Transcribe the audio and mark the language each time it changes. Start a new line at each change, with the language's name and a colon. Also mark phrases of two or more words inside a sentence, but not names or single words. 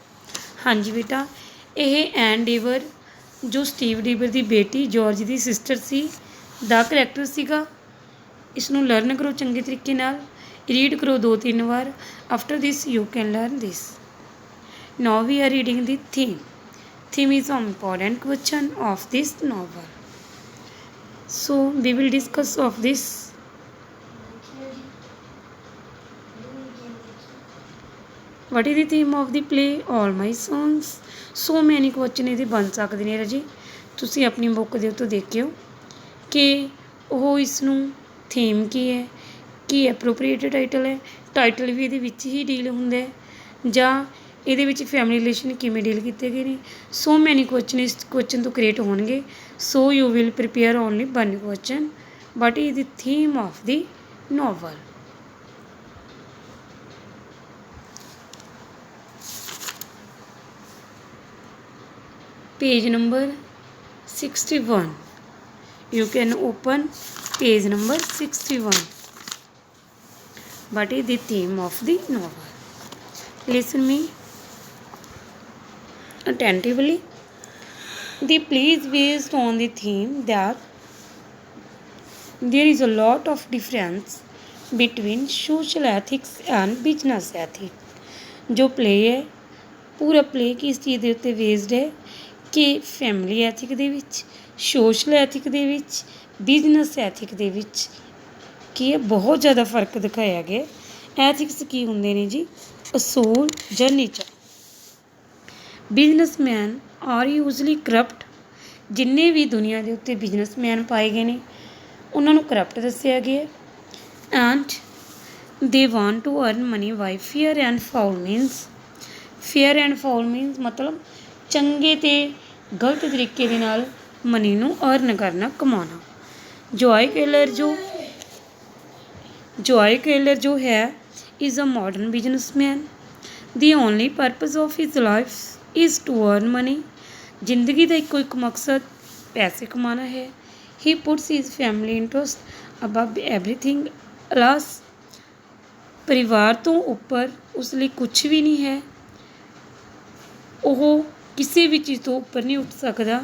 Punjabi: ਹਾਂਜੀ ਬੇਟਾ, ਇਹ ਐਨ ਡੇਵਰ ਜੋ ਸਟੀਵ ਡੇਵਰ ਦੀ ਬੇਟੀ ਜੋਰਜ ਦੀ ਸਿਸਟਰ ਸੀ ਦਾ ਕਰੈਕਟਰ ਸੀਗਾ। ਇਸ ਨੂੰ ਲਰਨ ਕਰੋ ਚੰਗੇ ਤਰੀਕੇ ਨਾਲ, ਰੀਡ ਕਰੋ 2-3 ਵਾਰ।
English: after this you can learn this. now we are reading the theme. ਥੀਮ is an important question of this novel. So we will discuss of this. What is the theme of the play? All my songs. So many question
Punjabi: ਇਹਦੇ ਬਣ ਸਕਦੇ ਨੇ ਰਾਜੇ, ਤੁਸੀਂ ਆਪਣੀ ਬੁੱਕ ਦੇ ਉੱਤੋਂ ਦੇਖਿਓ ਕਿ ਉਹ ਇਸ ਨੂੰ ਥੀਮ ਕੀ ਹੈ, ਕੀ
English: appropriate title
Punjabi: ਹੈ, ਟਾਈਟਲ ਵੀ ਇਹਦੇ ਵਿੱਚ ਹੀ ਡੀਲ ਹੁੰਦਾ ਹੈ, ਜਾਂ ਇਹਦੇ ਵਿੱਚ
English: family relation
Punjabi: ਕਿਵੇਂ ਡੀਲ ਕੀਤੇ ਗਏ ਨੇ।
English: so many question
Punjabi: ਇਸ ਕੁਐਸਚਨ ਤੋਂ ਕ੍ਰੀਏਟ ਹੋਣਗੇ।
English: so you will prepare only 1 question. what is the theme of the novel? page number 61. You can open page number 61. What is the theme of the novel? Listen me attentively. The play is based on the theme that there is a lot of difference between social ethics and business ethics.
Hindi: जो प्ले है पूरा प्ले किस चीज़
Punjabi: ਦੇ ਉੱਤੇ ਬੇਸਡ ਹੈ ਕਿ
English: family ethic
Punjabi: ਦੇ ਵਿੱਚ,
English: social ethic
Punjabi: ਦੇ ਵਿੱਚ,
English: business ethic
Punjabi: ਦੇ ਵਿੱਚ ਕੀ ਹੈ ਬਹੁਤ ਜ਼ਿਆਦਾ ਫਰਕ ਦਿਖਾਇਆ ਗਿਆ। ਐਥਿਕਸ ਕੀ ਹੁੰਦੇ ਨੇ ਜੀ? ਅਸੂਲ ਜਾਂ ਨੀਚਾ।
English: businessman are usually corrupt.
Punjabi: ਜਿੰਨੇ ਵੀ ਦੁਨੀਆ ਦੇ ਉੱਤੇ ਬਿਜ਼ਨਸਮੈਨ ਪਾਏ ਗਏ ਨੇ ਉਹਨਾਂ ਨੂੰ ਕਰਪਟ ਦੱਸਿਆ ਗਿਆ।
English: ਐਂਡ they want to earn money by fair and foul means। fair and foul means
Punjabi: ਮਤਲਬ ਚੰਗੇ ਤੇ ਗਲਤ ਤਰੀਕੇ ਦੇ ਨਾਲ ਮਨੀ ਨੂੰ ਅਰਨ ਕਰਨਾ, ਕਮਾਉਣਾ।
English: ਜੋਏ ਕੇਲਰ
Punjabi: ਜੋ ਹੈ
English: is a modern businessman। the only purpose of his life is to earn money।
Punjabi: ਜ਼ਿੰਦਗੀ ਦਾ ਇੱਕੋ ਇੱਕ ਮਕਸਦ ਪੈਸੇ ਕਮਾਉਣਾ ਹੈ।
English: he puts his family interest above everything else।
Punjabi: ਪਰਿਵਾਰ ਤੋਂ ਉੱਪਰ ਉਸ ਲਈ ਕੁਛ ਵੀ ਨਹੀਂ ਹੈ। ਉਹ ਕਿਸੇ ਵੀ ਚੀਜ਼ ਤੋਂ ਉੱਪਰ ਨਹੀਂ ਉੱਠ ਸਕਦਾ।